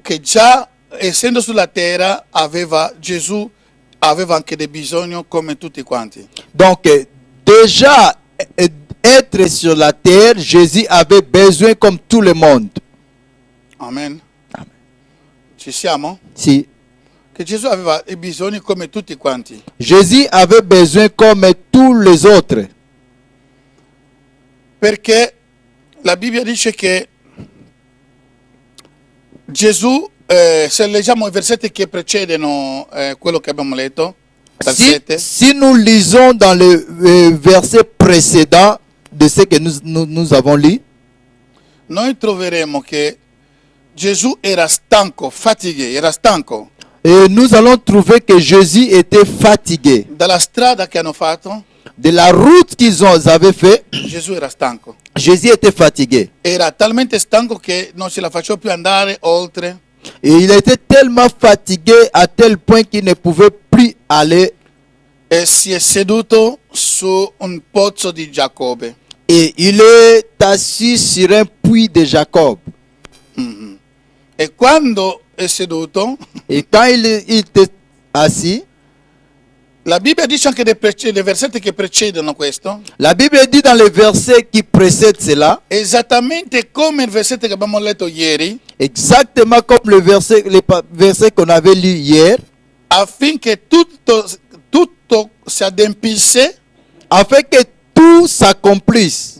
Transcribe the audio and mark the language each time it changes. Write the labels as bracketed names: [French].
[Italian] che già essendo sulla terra Gesù aveva anche dei bisogni come tutti quanti. [French] donc déjà être sur la terre, Jésus avait besoin comme tout le monde. [Italian] Amen. [French] Amen. [Italian] Ci siamo? Si Che Gesù aveva i bisogni come tutti quanti. [French] Jésus avait besoin comme tous les autres, [Italian] Perché la Bibbia dice che Gesù, se leggiamo i versetti che precedono quello che abbiamo letto, dal si, 7, [French] si nous lisons dans le verset précédent de ce que nous avons lu, [Italian] noi troveremo che Gesù era stanco, era stanco [French] et nous allons trouver que Jésus était fatigué. [Italian] dalla strada che hanno fatto. [French] De la route avaient fait, [Italian] Gesù era stanco. [French] Jésus était fatigué. [Italian] Era talmente stanco che non ce la faceva più andare oltre. [French] Et il était tellement fatigué à tel point qu'il ne pouvait plus aller. [Italian] E si è seduto su un pozzo di Giacobbe. [French] Et il est assis sur un puits de Jacob. [Italian] Mhm. E quando è seduto, [French] Et quand il était assis, [Italian] la Bibbia dice anche dei versetti che precedono questo, [French] la Bible dit dans le verset qui précède cela, [Italian] esattamente come il versetto che abbiamo letto ieri, [French] exactement comme le verset qu'on avait lu hier, [Italian] affinché tutto si adempisse, [French] afin que tout s'accomplisse.